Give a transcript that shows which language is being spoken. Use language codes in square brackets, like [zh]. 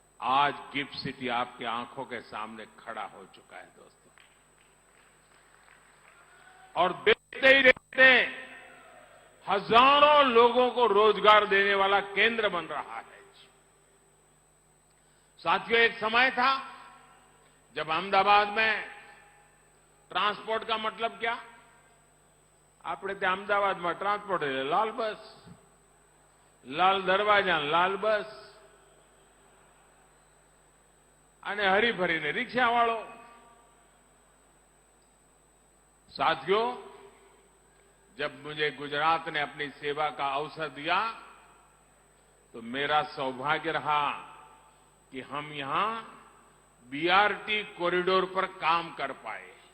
[hi] आज gift city आपकी आंखों के सामने खड़ा हो चुका है दोस्तों, और देखते ही देखते हजारों लोगों को रोजगार देने वाला केंद्र बन रहा है। साथियों, एक समय था जब अहमदाबाद में ट्रांसपोर्ट का मतलब क्या, [gu] આપણે ત્યાં અમદાવાદમાં ટ્રાન્સપોર્ટ એટલે લાલ બસ, લાલ દરવાજા, લાલ બસ અને હરીફરીને રિક્ષાવાળો। [hi] साथियों, जब मुझे गुजरात ने अपनी सेवा का अवसर दिया तो मेरा सौभाग्य रहा कि हम यहां बीआरटी कॉरिडोर पर काम कर पाए।